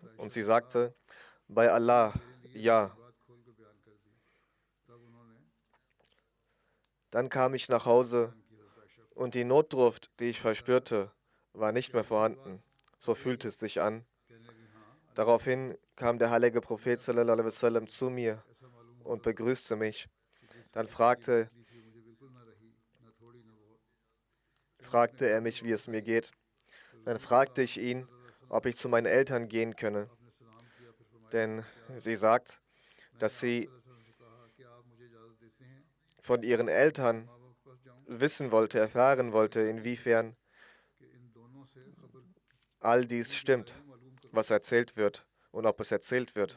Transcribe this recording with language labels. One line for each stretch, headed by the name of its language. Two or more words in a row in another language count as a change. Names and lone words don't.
German: Und sie sagte, bei Allah, ja. Dann kam ich nach Hause und die Notdurft, die ich verspürte, war nicht mehr vorhanden. So fühlte es sich an. Daraufhin kam der heilige Prophet
Arabic: صلى الله عليه وسلم
German: zu mir und begrüßte mich. Dann fragte er mich, wie es mir geht. Dann fragte ich ihn, ob ich zu meinen Eltern gehen könne. Denn sie sagt, dass sie von ihren Eltern wissen wollte, erfahren wollte, inwiefern all dies stimmt, was erzählt wird und ob es erzählt wird.